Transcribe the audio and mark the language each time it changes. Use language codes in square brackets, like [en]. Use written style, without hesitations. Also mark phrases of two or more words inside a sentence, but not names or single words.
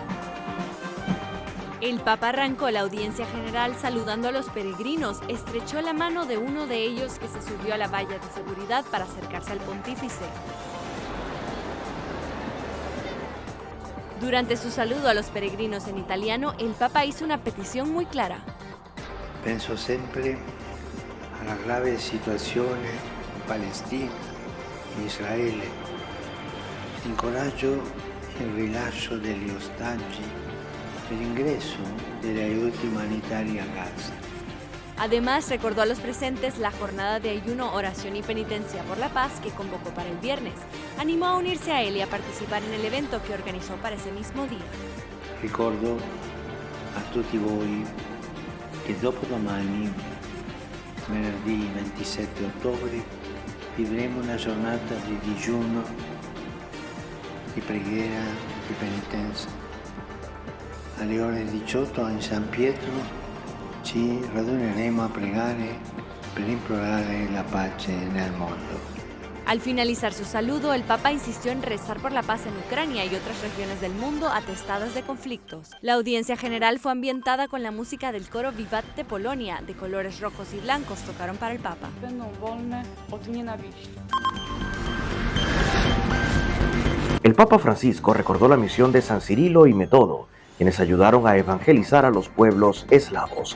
[es] El Papa arrancó la audiencia general saludando a los peregrinos, estrechó la mano de uno de ellos que se subió a la valla de seguridad para acercarse al pontífice. Durante su saludo a los peregrinos en italiano, el Papa hizo una petición muy clara. [it] Penso sempre alla grave situazione in Palestina, in Israele. Incoraggio il rilascio degli ostaggi e l'ingresso delle aiuti umanitari a Gaza. [es] Además, recordó a los presentes la jornada de ayuno, oración y penitencia por la paz que convocó para el viernes. Animó a unirse a él y a participar en el evento que organizó para ese mismo día. [it] Ricordo a tutti voi che dopodomani, venerdì 27 ottobre, vivremo una giornata di digiuno, di preghiera, di penitenza. Alle ore 18 in San Pietro ci raduneremo a pregare per implorare la pace nel mondo. [es] Al finalizar su saludo, el Papa insistió en rezar por la paz en Ucrania y otras regiones del mundo atestadas de conflictos. La audiencia general fue ambientada con la música del coro Vivat de Polonia, de colores rojos y blancos, tocaron para el Papa. El Papa Francisco recordó la misión de San Cirilo y Metodo, quienes ayudaron a evangelizar a los pueblos eslavos.